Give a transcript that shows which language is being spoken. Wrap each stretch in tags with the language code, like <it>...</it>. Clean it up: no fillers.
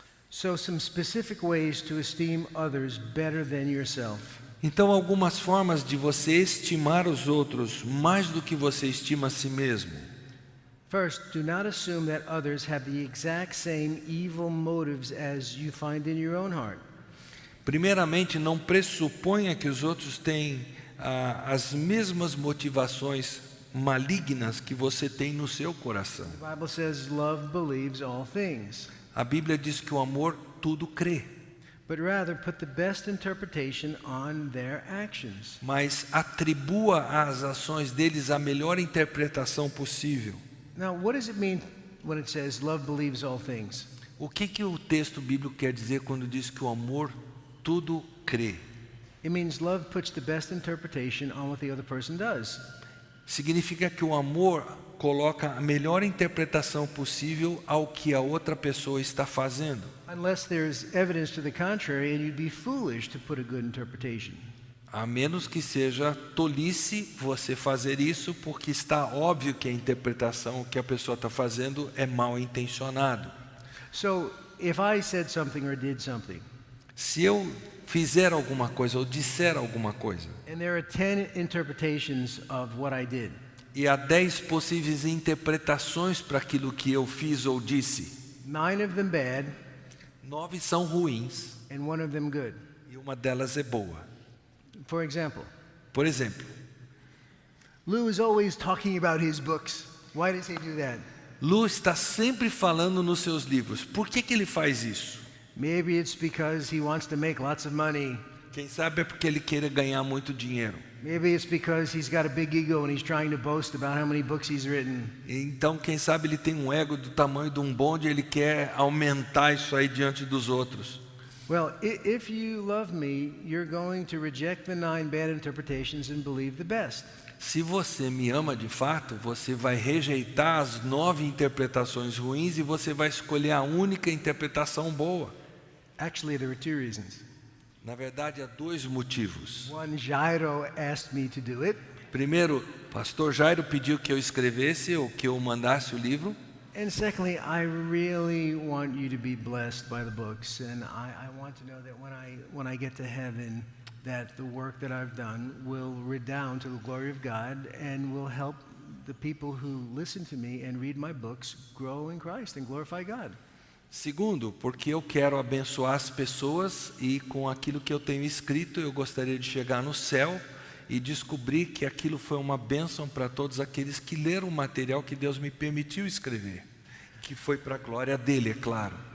<en>So some specific ways to esteem others better than yourself.</en> <pt>Então, algumas formas de você estimar os outros mais do que você estima a si mesmo.</pt> <en>First, do not assume that others have the exact same evil motives as you find in your own heart.</en> <pt>Primeiramente, não pressuponha que os outros têm as mesmas motivações malignas que você tem no seu coração.</pt> <en>The Bible says love believes all things.</en> <pt>A Bíblia diz que o amor tudo crê.</pt> <en>But rather put the best interpretation on their actions.</en> <pt>Mas atribua às ações deles a melhor interpretação possível.</pt> <en>Now, what does it mean when it says love believes all things?</en> <pt>O que o texto bíblico quer dizer quando diz que o amor tudo crê?</pt> <en>It means love puts the best interpretation on what the other person does.</en> <pt>Significa que o amor coloca a melhor interpretação possível ao que a outra pessoa está fazendo.</pt> <en>Unless there's evidence to the contrary, and you'd be foolish to put a good interpretation.</en> <pt>A menos que seja tolice você fazer isso, porque está óbvio que a interpretação que a pessoa está fazendo é mal intencionado.</pt> <en>So, if I said something or did something,</en> <pt>Se eu fizer alguma coisa ou disser alguma coisa,</pt> <en>and there are 10 interpretations of what I did,</en> <pt>e há 10 possíveis interpretações para aquilo que eu fiz ou disse,</pt> <en>9 of them bad,</en> <pt>9 são ruins</pt> <en>and 1 of them good.</en> <pt>e uma delas é boa.</pt> <en>For example,</en> <pt>Por exemplo,</pt> <en>Lou is always talking about his books. Why does he do that?</en> <pt>Lu está sempre falando nos seus livros. Por que ele faz isso?</pt> <en>Maybe it's because he wants to make lots of money.</en> <pt>Quem sabe é porque ele queira ganhar muito dinheiro.</pt> <en>Maybe it's because he's got a big ego and he's trying to boast about how many books he's written.</en> <pt>Então, quem sabe ele tem um ego do tamanho de um bonde e ele quer aumentar isso aí diante dos outros.</pt> <en>Well, if you love me, you're going to reject the 9 bad interpretations and believe the best.</en> <pt>Se você me ama de fato, você vai rejeitar as 9 interpretações ruins e você vai escolher a única interpretação boa.</pt> <en>Actually, there are 2 reasons.</en> <pt>Na verdade, há 2 motivos.</pt> <en>One, Jairo asked me to do it.</en> <pt>Primeiro, pastor Jairo pediu que eu escrevesse ou que eu mandasse o livro.</pt> <en>And secondly, I really want you to be blessed by the books. And I want to know that when I get to heaven, that the work that I've done will redound to the glory of God and will help the people who listen to me and read my books grow in Christ and glorify God.</en> <pt>Segundo, porque eu quero abençoar as pessoas e com aquilo que eu tenho escrito, eu gostaria de chegar no céu e descobrir que aquilo foi uma bênção para todos aqueles que leram o material que Deus me permitiu escrever, que foi para a glória dele, é claro.</pt>